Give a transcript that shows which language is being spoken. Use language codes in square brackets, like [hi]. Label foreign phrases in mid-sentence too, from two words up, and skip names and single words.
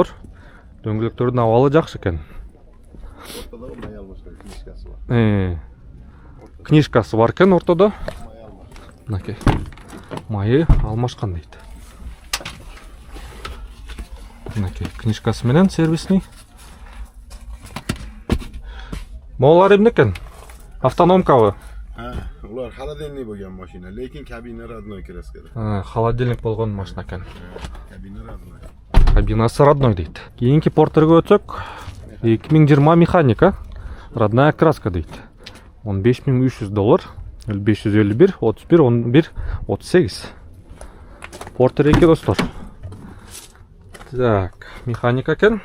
[ky] Дөңгөлөктөрдүн абалы жакшы экен. Книжкасы бар экен ортодо. Мынакей. Майы алмашкан дейт. Мынакей книжкасы менен сервисный. Моолар эмне экен? Автономкабы? [uz] Ular холодильник bo'lgan mashina, lekin kabina родной kraskada. [ky] Холодильник болгон машина экен. [uz] Kabina родной. [ky] Кабинасы родной дейт. Кийинки портерге өтсөк, 2020 механика, [ru] родная краска [ky] дейт. $15,300, 0551, 31, 11, 38. Портер 2 достор. Так, механика экен.